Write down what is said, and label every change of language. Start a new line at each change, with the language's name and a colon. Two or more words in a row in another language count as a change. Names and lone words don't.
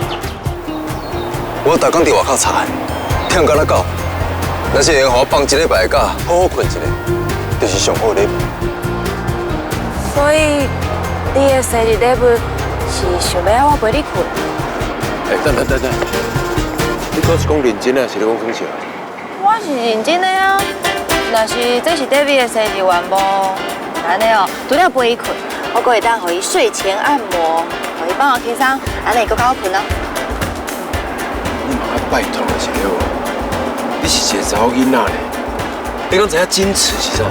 Min Nan Chinese: 我逐工伫外口查，忝到那狗，若是会用我放一礼拜的假，好好困一下，就是上好的礼物。所以你的生日礼物是想要我陪你困？等，你搁是讲认真啊，是咧讲耍笑？我是认真的啊。若是这是 David 的生日愿望，安尼哦，除了陪伊困，我阁会当予伊睡前按摩。予伊帮我轻松，安尼会阁较好困哦。你嘛爱拜托一下好无？你是一个查某囡仔咧，你讲知影矜持是啥？